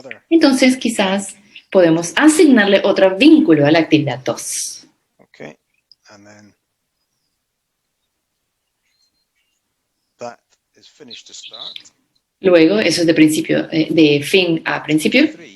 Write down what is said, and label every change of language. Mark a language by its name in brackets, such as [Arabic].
[Spanish] Entonces, quizás podemos asignarle otro vínculo a la actividad 2. [English] Okay. And then that is finished to start. [Spanish] Luego, eso es de fin a principio.